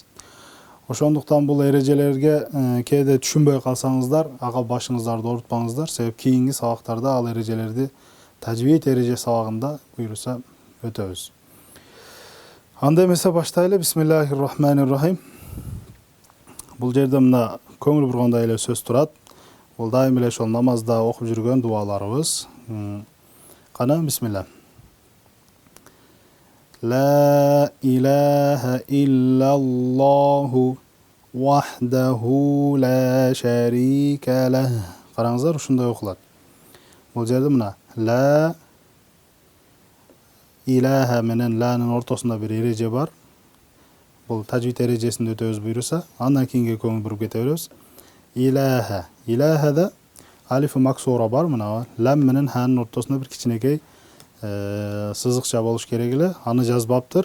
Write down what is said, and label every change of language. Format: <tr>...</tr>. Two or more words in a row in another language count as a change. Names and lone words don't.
<ky>Ошондуктан бул эрежелерге кээде түшүнбөй калсаңыздар, ага башыңыздарды оорутпаңыздар, себеп кийинки сабактарда ал эрежелерди тажвид эреже сабагында буйруса өтөбүз. Анда эмесе баштайлы. Бисмиллахиррахманиррахим. Бул жерде мына көңүл бургандай эле сөз турат. Бул дайым эле ошол намазда окуп жүргөн дуаларыбыз. Кана бисмилла.</ky> <ar>لا إله إلا الله وحده لا شريك له.</ar> <ky>Караңыздар, ушундай окулат. Бул жерде мына</ky> <ar>لا إله</ar> <ky>менен ланын ортосунда бир эреже бар. Бул тажвид эрежесинде өтөбүз буйруса, андан кийинге көңүл буруп кете беребиз. Илаха. Илахада алифи максура бар, мына лам менен ханын ортосунда бир кичинекей сызыкча болуш керек эле, аны жазбаптыр.</ky>